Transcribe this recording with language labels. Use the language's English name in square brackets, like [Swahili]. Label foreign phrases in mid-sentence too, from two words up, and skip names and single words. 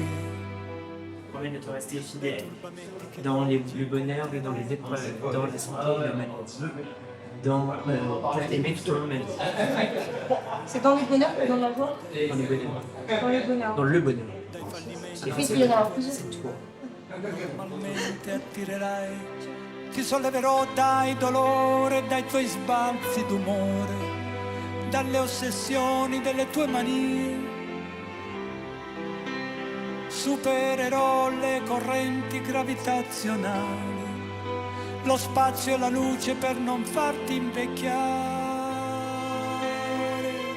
[French] Promets de te rester fidèle dans le bonheur et dans les épreuves, dans la santé et la maladie. Pour t'aimer tout au long de ma vie. C'est dans le bonheur ou dans la joie? Dans le bonheur. Dans le bonheur. Dans le bonheur. Oui, il y en a plusieurs. C'est toi. [Italian] Normalmente attirerai, ti solleverò dai dolori e dai tuoi sbalzi d'umore, dalle ossessioni delle tue manie. Supererò le correnti gravitazionali, lo spazio e la luce per non farti invecchiare.